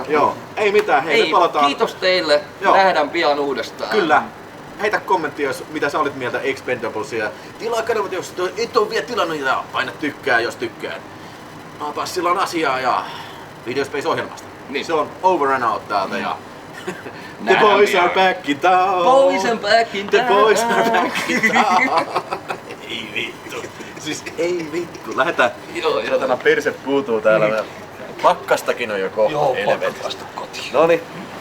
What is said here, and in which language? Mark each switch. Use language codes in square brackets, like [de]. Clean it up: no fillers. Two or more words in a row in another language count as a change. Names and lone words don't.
[fi] Joo, ei mitään, hei me palataan. Kiitos teille. Joo. Nähdään pian uudestaan. Kyllä. Heitä kommentti, jos mitä sä olit mieltä Expendablesia. Tilaa kanavat, jos et ole vielä tilannut, ja paina tykkää, jos tykkäät. Naapas sillä on asiaa ja Videospace-ohjelmasta. Niin. Se on [en] over and out [fi] täältä ja The Nähdään [en] boys [fi] pian. [en] are back in town. Boys are back in The town. boys are back in town. [fi] Ei vittu. Siis ei vittu. Lähetään. Joo. Satana perse puutuu täällä. Pakkastakin on jo kohta. Joo, helvetistä. pakko päästä kotiin. Noniin.